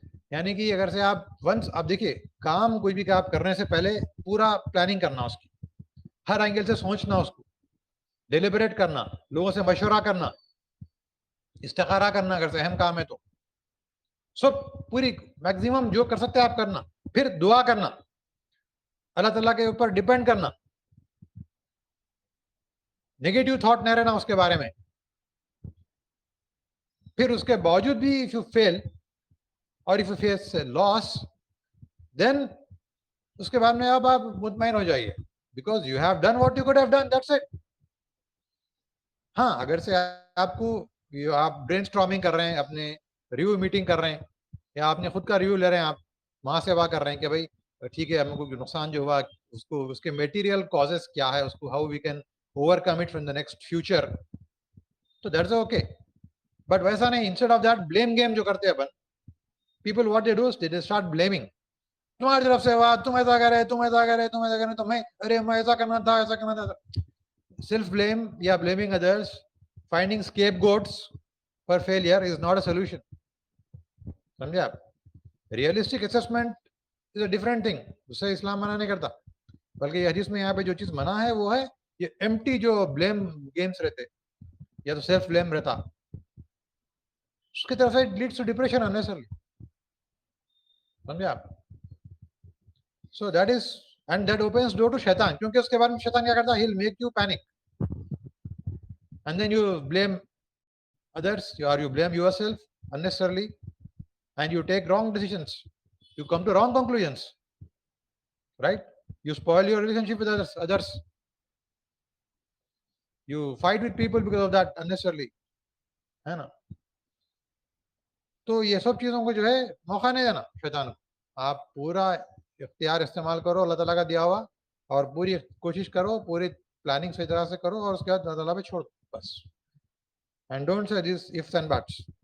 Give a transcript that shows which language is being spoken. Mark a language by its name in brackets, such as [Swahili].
[Urdu] یعنی کہ اگر سے آپ ونس, آپ دیکھیے کام کوئی بھی آپ کرنے سے پہلے پورا پلاننگ کرنا, اس کی ہر اینگل سے سوچنا, اس کو ڈیلیبریٹ کرنا, لوگوں سے مشورہ کرنا, استخارہ کرنا اگر سے اہم کام ہے تو, سب پوری میکسیمم جو کر سکتے آپ کرنا. پھر دعا کرنا, اللہ تعالیٰ کے اوپر ڈیپینڈ کرنا, نیگیٹو تھاٹ نہ رہنا اس کے بارے میں. پھر اس کے باوجود بھی [English] if you fail اور if you face loss, then [Urdu] اس کے بعد میں اب آپ مطمئن ہو جائیے, [English] because you have done what you could have done, that's it. [Urdu] ہاں اگر سے آپ کو آپ برین اسٹارمنگ کر رہے ہیں, اپنے ریویو میٹنگ کر رہے ہیں, یا آپ نے خود کا ریویو لے رہے ہیں, آپ وہاں سے کر رہے ہیں کہ بھائی ٹھیک ہے ہم کو نقصان جو ہوا اس کو, اس کے میٹیریل کازز کیا ہے, اس کو [English] how we can overcome it from the next future, [Urdu] تو دیٹس اوکے. بٹ ویسا نہیں, instead of that blame game جو کرتے ہیں اپن, [English] people what they do is they start blaming, [Urdu] تمہاری طرف سے ہوا, تم ایسا کرے, تم ایسا کرے, تم ایسا کرے, تو میں ارے میں ایسا کرنا تھا, ایسا کرنا تھا. [English] Self blame یا blaming others, finding scapegoats for failure is not a solution. [Urdu] سمجھے آپ؟ [English] realistic assessment is a different thing, [Urdu] اس سے اسلام منع نہیں کرتا, بلکہ یہ حدیث میں یہاں پہ جو چیز منع ہے وہ ہے یہ ایمٹی جو بلیم گیمس رہتے, یا تو سیلف بلیم رہتا, اس کی طرف سے لیڈس ٹو ڈپریشن انیسرلی. سمجھے آپ؟ [English] so that is, and that opens door to شیطان, [Urdu] کیونکہ اس کے بعد میں شیطان کیا کرتا ہے, [English] he'll make you panic and then you blame others, or you blame yourself unnecessarily, and you take wrong decisions, you come to wrong conclusions, right? You spoil your relationship with others, you fight with people because of that unnecessarily, [Urdu] ہے نا. تو یہ سب چیزوں کو جو ہے موقع نہیں دینا شیطان کو, آپ پورا اختیار استعمال کرو اللہ تعالیٰ کا دیا ہوا, اور پوری کوشش کرو, پوری پلاننگ صحیح طرح سے کرو, اور اس کے بعد اللہ تعالیٰ پہ چھوڑ دو بس. [English] And don't say this ifs and buts.